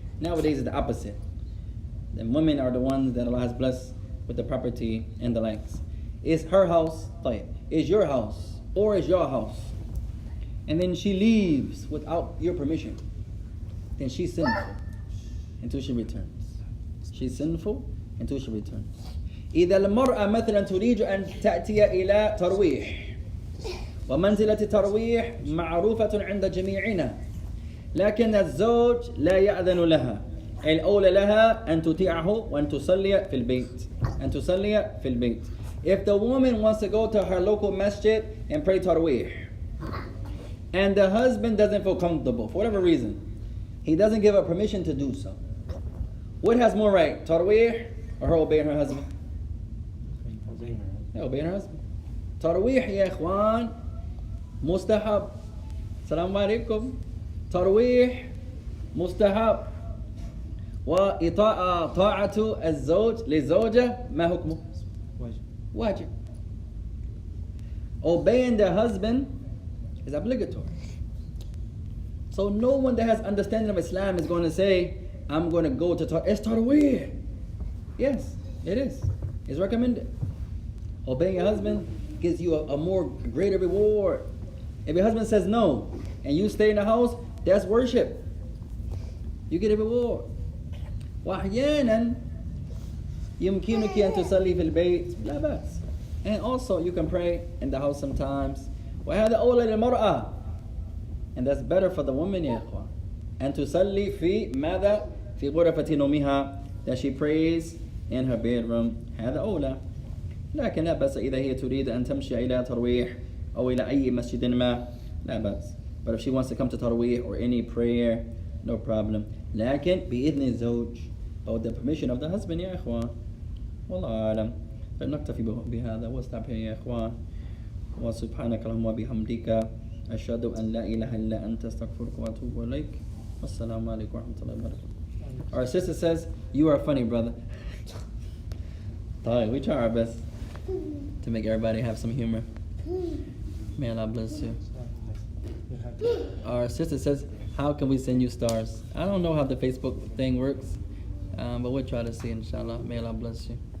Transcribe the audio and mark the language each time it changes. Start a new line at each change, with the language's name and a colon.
English: Nowadays it's the opposite. The women are the ones that Allah has blessed with the property and the likes. It's her house, it's your house, or it's your house. And then she leaves without your permission. Then she's sinful until she returns. She's sinful until she returns.
Arabic: إذا المرأة مثلا تريد أن تأتي إلى ترويح ومنزلة الترويح معروفة عند جميعنا لكن الزوج لا يأذن لها الأولى لها أن تطيعه وأن تصلي في البيت أن تصلي في البيت.
English: If the woman wants to go to her local masjid and pray tarawih and the husband doesn't feel comfortable for whatever reason, he doesn't give her permission to do so, what has more right, tarawih or her obeying her husband? Obeying her husband. Tarawih ya ikhwan mustahab. Assalamu alaikum. Tarawih mustahab.
Arabic: وطاعة الزوج للزوجة ما حكمه؟ واجب.
English: Obeying the husband is obligatory. So no one that has understanding of Islam is going to say, I'm going to go to Tarawih. Yes, it is. It's recommended. Obeying your husband gives you a more greater reward. If your husband says no, and you stay in the house, that's worship. You get a reward.
Arabic: وأحيانا يمكنك أن تصلي في البيت لا بأس.
English: And also you can pray in the house sometimes.
Arabic: وهذا أولى للمرأة.
English: And that's better for the woman
Arabic: يا إخوان. أن تصلي في ماذا؟ في غرفة نومها.
English: That she prays in her bedroom.
Arabic: هذا أولى. لكن لا بأس إذا هي تريد أن تمشي إلى ترويح أو إلى أي مسجد ما لا بأس.
English: But if she wants to come to tarawih or any prayer, no problem.
Arabic: لكن بإذن الزوج
English: or the permission of the husband
Arabic: يا إخوان. والله أعلم. فنكتفي بهذا واستعب يا إخوان. وسبحانك اللهم وبحمدك أشهد أن لا إله إلا أنت أستغفرك وأتوب إليك. والسلام عليكم ورحمة الله وبركاته.
English: Our sister says, you are funny, brother. We try our best to make everybody have some humor. May Allah bless you. Our sister says, how can we send you stars? I don't know how the Facebook thing works, but we'll try to see, inshallah. May Allah bless you.